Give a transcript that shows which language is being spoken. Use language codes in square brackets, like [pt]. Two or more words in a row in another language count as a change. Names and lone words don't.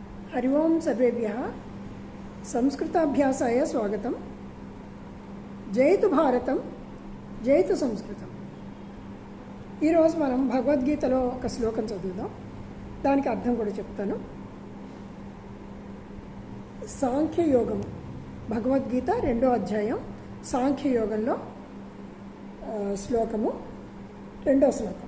[sa] हरि ओं सर्वेभ्यः संस्कृताभ्यासाय स्वागतं। जयतु भारतं जयतु संस्कृतं। [te] ఈ రోజు మనం భగవద్గీతలో ఒక శ్లోకం చదువుదాం, దానికి అర్థం కూడా చెప్తాను. సాంఖ్యయోగము, భగవద్గీత 2వ అధ్యాయం సాంఖ్యయోగంలో శ్లోకము 2వ శ్లోకం.